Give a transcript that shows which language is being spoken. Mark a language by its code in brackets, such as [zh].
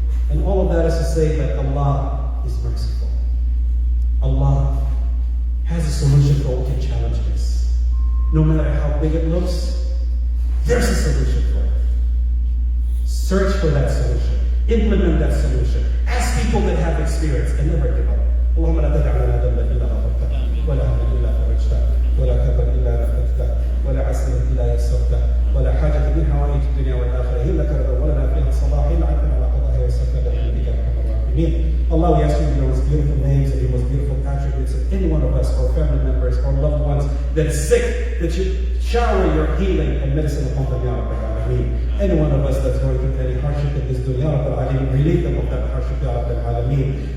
[en] And all of that is to say that Allah is merciful. Allah has a solution for all the challenges. No matter how big it looks, there's a solution for it. Search for that solution. Implement that solution. Ask people that have experience and never give up. [ar] اللهم لا تدع لنا ذنبا الا غفرته ولا هما الا فرجته ولا كربا الا نفذته ولا عسيرا الا يسرته ولا حاجه من حوائج الدنيا والاخره الا كربا ولنا فيها صلاح الا عنا على قضائها وسرتها برحمتك يا ارحم الراحمين. [en] Allah, we ask you the most beautiful names and the most beautiful attributes of any one of us, or family members, or loved ones that's sick, that you shower your healing and medicine upon them, Ya Rabbil Alameen. Any one of us that's going through any hardship in this dunya, Ya Rabbil Alameen, relieve them of that hardship, Ya Rabbil Alameen.